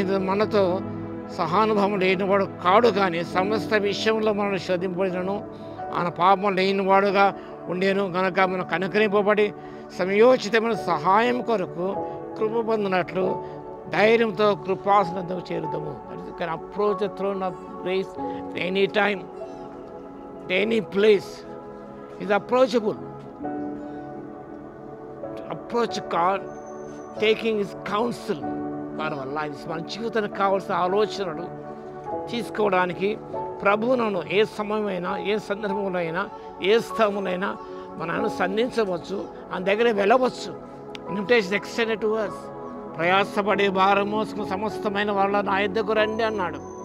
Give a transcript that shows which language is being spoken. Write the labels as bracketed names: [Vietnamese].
[Telugu] మనతో సహానుభవం లేనివాడు కాడు, కానీ సమస్త విషయంలో మనం శోధింపబడినను ఆయన పాపం లేనివాడుగా ఉండేను కనుక మనం కనుకరింపబడి సమయోచితమైన సహాయం కొరకు కృప పొందినట్లు ధైర్యంతో కృపాసనంతో చేరుతాము. [English] Can approach the throne of grace at any time, at any place. Is approachable. To approach God, taking His counsel for our lives. [Telugu] మన జీవితానికి కావాల్సిన ఆలోచనలు తీసుకోవడానికి ప్రభువును ఏ సమయమైనా, ఏ సందర్భంలో అయినా, ఏ స్థలంలో అయినా మనను సంధించవచ్చు, ఆయన దగ్గర వెళ్ళవచ్చు. [English] Invitation extended to us. [Telugu] ప్రయాసపడే భారం మోసుకుని సమస్తమైన వాళ్ళ నా యొద్దకు రండి అన్నాడు.